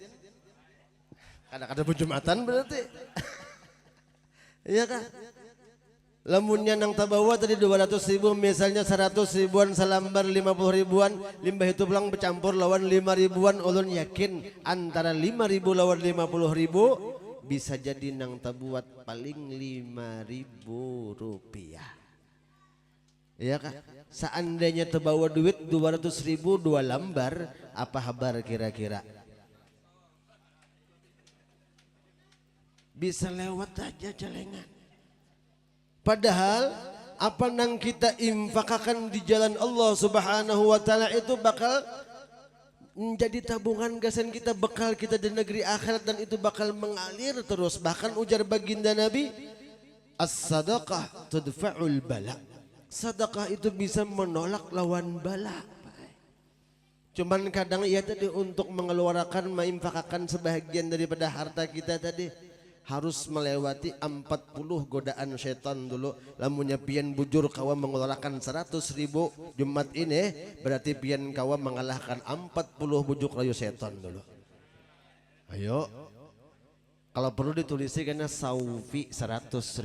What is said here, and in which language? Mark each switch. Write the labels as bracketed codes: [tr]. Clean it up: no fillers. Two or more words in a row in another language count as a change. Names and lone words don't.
[bjn] kada Jumatan berarti iya kan lamunnya nang tabawa tadi 200.000 misalnya 100.000-an salambar 50.000-an limbah itu pulang bercampur lawan 5.000-an ulun yakin antara 5.000 lawan 50.000 bisa jadi nang tabuat paling 5.000 rupiah iya kan seandainya terbawa duit 200.000 2 lembar apa kabar kira-kira bisa lewat aja celengan padahal apa nang kita infakakan di jalan Allah [ar] سبحانه وتعالى [bjn] itu bakal menjadi tabungan gasan kita bekal kita di negeri akhirat dan itu bakal mengalir terus bahkan ujar baginda Nabi [ar] الصدقة تدفع [bjn] bala sedekah itu bisa menolak lawan bala cuman kadang ia tadi untuk mengeluarkan menginfakkan sebahagian daripada harta kita tadi harus melewati 40 godaan setan dulu lamunnya pian bujur kawa mengeluarkan 100.000 Jumat ini berarti pian kawa mengalahkan 40 bujuk rayu setan dulu ayo kalau perlu ditulisi karena Saufi 100.000